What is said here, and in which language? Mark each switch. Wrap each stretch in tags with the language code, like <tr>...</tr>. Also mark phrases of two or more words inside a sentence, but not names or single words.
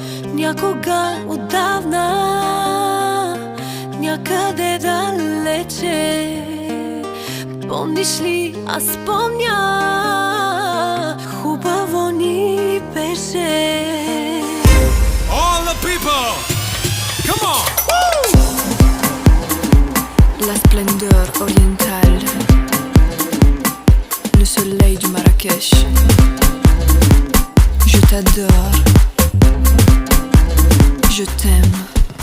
<bg>Някога отдавна, някъде далече, помниш ли, аз помня, хубаво ни беше.</bg> <en>All the people, come on!</en> <fr>La splendeur orientale, le soleil du Marrakech. Je t'adore, je t'aime.</fr>